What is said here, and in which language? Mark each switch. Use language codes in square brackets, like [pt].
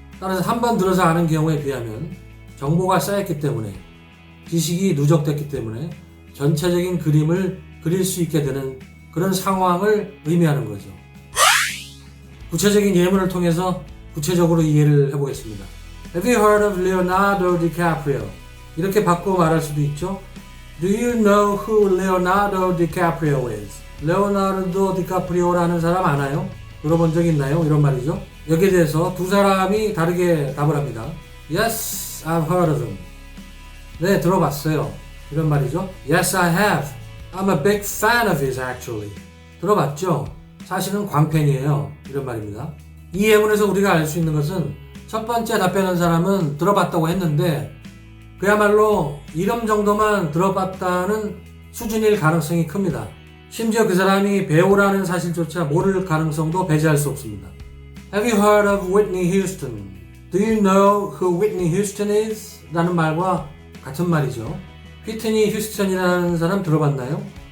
[ko] 따라서 한 번 들어서 아는 경우에 비하면 정보가 쌓였기 때문에 지식이 누적됐기 때문에 전체적인 그림을 그릴 수 있게 되는 그런 상황을 의미하는 거죠. 구체적인 예문을 통해서 구체적으로 이해를 해보겠습니다. [en] Have you heard of Leonardo DiCaprio? [ko] 이렇게 바꾸어 말할 수도 있죠. [en] Do you know who Leonardo DiCaprio is? [ko] 레오나르도 디카프리오라는 사람 아나요? 들어본 적 있나요? 이런 말이죠. 여기에 대해서 두 사람이 다르게 답을 합니다. [en] Yes, I've heard of him. [ko] 네, 들어봤어요. 이런 말이죠. [en] Yes, I have. I'm a big fan of his actually. [ko] 들어봤죠? 사실은 광팬이에요. 이런 말입니다. 이 예문에서 우리가 알 수 있는 것은 첫 번째 답변한 사람은 들어봤다고 했는데 그야말로 이름 정도만 들어봤다는 수준일 가능성이 큽니다. 심지어 그 사람이 배우라는 사실조차 모를 가능성도 배제할 수 없습니다. [en] Have you heard of Whitney Houston? Do you know who Whitney Houston is? [ko] 라는 말과 같은 말이죠. 휘트니 휴스턴이라는 사람 들어봤나요?